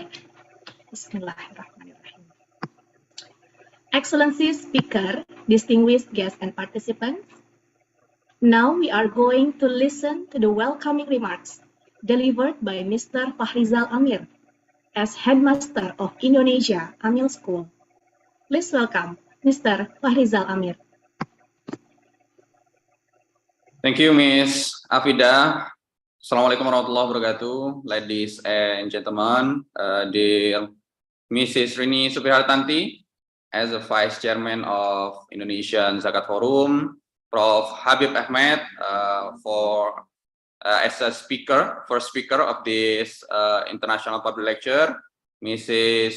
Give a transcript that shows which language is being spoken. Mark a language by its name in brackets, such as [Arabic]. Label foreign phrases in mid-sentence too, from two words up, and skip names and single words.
[English] Bismillahirrahmanirrahim. Excellency Speaker, distinguished guests and participants, now we are going to listen to the welcoming remarks delivered by Mr. Fahrizal Amir as Headmaster of Indonesia Amil School. Please welcome Mr. Fahrizal Amir. Thank you, Ms. Afida. [Arabic] السلام عليكم ورحمة الله وبركاته. [English] Ladies and gentlemen, dear Mrs. Rini Suprihartanti, as the Vice Chairman of Indonesian Zakat Forum, Prof. Habib Ahmed, as a speaker, first speaker of this international public lecture, Mrs.